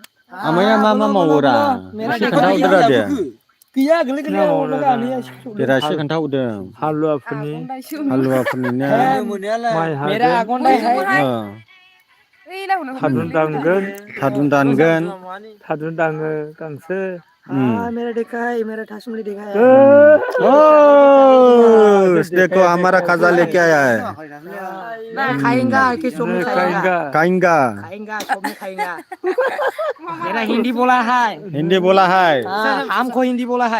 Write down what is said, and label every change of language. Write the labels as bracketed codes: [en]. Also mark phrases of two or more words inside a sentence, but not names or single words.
[brx] आमाया मा मावोरा एसे खोन्थाहरदोरा दे गैया गोलैगोन देरा एसे खोन्थाहरदों हालुवाफोरनि ने माइ हागोन थादुन दानगोन थादुन दाङो गांसो [hi] मेरा देखा है मेरा ठासुमली देखा है देखो हमारा खजा लेके आया है खाएंगा कि सब में खाएंगा खाएंगा खाएंगा सब में खाएंगा मेरा हिंदी बोला है हमको हिंदी बोला है